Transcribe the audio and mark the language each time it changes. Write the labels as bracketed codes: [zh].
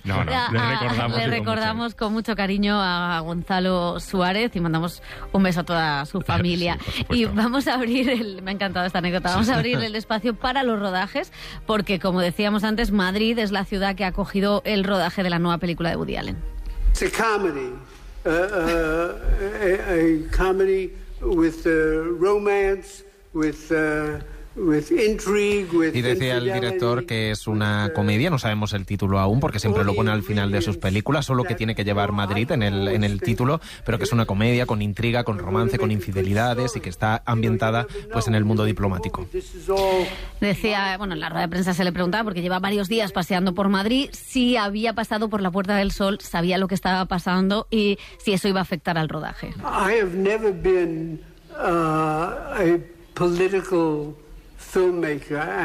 [es] No, le recordamos. Con mucho cariño a Gonzalo Suárez y mandamos un beso a toda su familia. Sí, y vamos a abrir me ha encantado esta anécdota, vamos a abrir el espacio para los rodajes, porque como decíamos antes, Madrid es la ciudad que ha acogido el rodaje de la nueva película de Woody Allen. [en] It's a comedy with romance, with intrigue, with [es] y decía el director que es una comedia, no sabemos el título aún porque siempre lo pone al final de sus películas, solo que tiene que llevar Madrid en el título, pero que es una comedia con intriga, con romance, con infidelidades y que está ambientada pues en el mundo diplomático. Decía, bueno, en la rueda de prensa se le preguntaba, porque lleva varios días paseando por Madrid, si había pasado por la Puerta del Sol, sabía lo que estaba pasando y si eso iba a afectar al rodaje. [en] I have never been a political filmmaker.